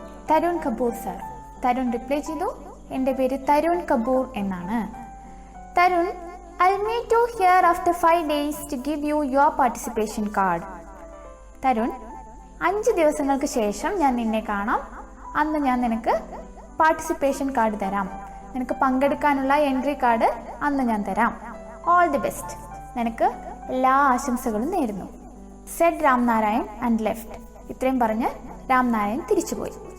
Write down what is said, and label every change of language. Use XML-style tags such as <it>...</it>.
<ml>Tarun Kapoor sir. Tarun reply ചെയ്തു, എൻ്റെ പേര് തരുൺ കപൂർ എന്നാണ്.</ml> <en>Tarun, I'll meet you here after 5 days to give you your participation card.</en> <ml>Tarun, 5 ദിവസങ്ങൾക്ക് ശേഷം ഞാൻ നിന്നെ കാണാം. അന്ന് ഞാൻ നിനക്ക് പാർട്ടിസിപ്പേഷൻ കാർഡ് തരാം. നിനക്ക് പങ്കെടുക്കാനുള്ള എൻട്രി കാർഡ് അന്ന് ഞാൻ തരാം.</ml> <en>All the best.</en> <ml>നിനക്ക് എല്ലാ ആശംസകളും നേരുന്നു.</ml> <en>Said Ramnarayan and left.</en> <ml>ഇത്രയും പറഞ്ഞ് രാംനാരായൺ തിരിച്ചുപോയി.</ml>